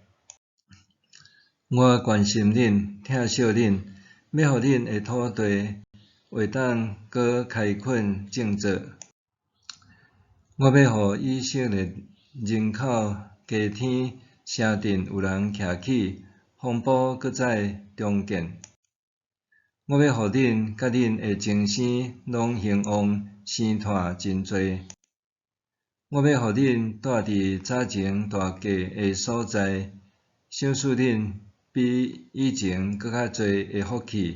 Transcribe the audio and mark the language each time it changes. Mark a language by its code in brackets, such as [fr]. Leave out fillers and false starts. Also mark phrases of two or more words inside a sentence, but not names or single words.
[nan] 我关心恁，疼惜恁，要互恁的土地会当搁开垦种植。我要互以色列人口加添，城镇有人徛起，防堡搁再重建。我要互恁甲恁的前生拢兴旺，生炭真多。我要互恁住伫早前大价的所在，赏赐恁比以前搁较侪的福气。